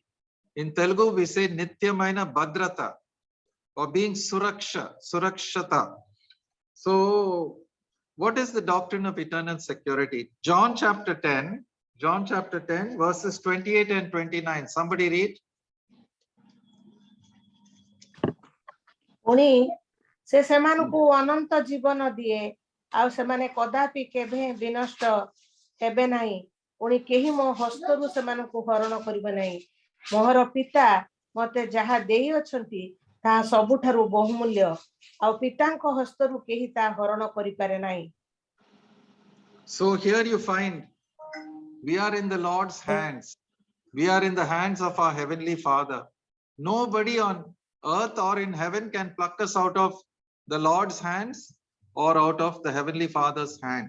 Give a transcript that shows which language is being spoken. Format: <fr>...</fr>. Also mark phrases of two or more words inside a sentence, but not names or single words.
<en>In Telugu, we say</en> <te>నిత్యమైన భద్రత,</te> <en>or being Surakshata. So, what is the doctrine of eternal security? John chapter 10, verses 28 and 29. Somebody read.</en> <or>ପୁଣି ସେ ସେମାନଙ୍କୁ ଅନନ୍ତ ଜୀବନ ଦିଏ, ଆଉ ସେମାନେ କଦାପି କେବେ ବିନଷ୍ଟ ହେବେ ନାହିଁ, ପୁଣି କେହି ମୋ ହସ୍ତରୁ ସେମାନଙ୍କୁ ହରଣ କରିବେ ନାହିଁ। ମୋର ପିତା ମତେ ଯାହା ଦେଇଅଛନ୍ତି ତାହା ସବୁଠାରୁ ବହୁମୂଲ୍ୟ, ଆଉ ପିତାଙ୍କ ହସ୍ତରୁ କେହି ତାହା ହରଣ କରିପାରେ ନାହିଁ।</or> <en>So here you find we are in the Lord's hands. We are in the hands of our Heavenly Father. Nobody on earth or in heaven can pluck us out of the Lord's hands or out of the Heavenly Father's hand.</en>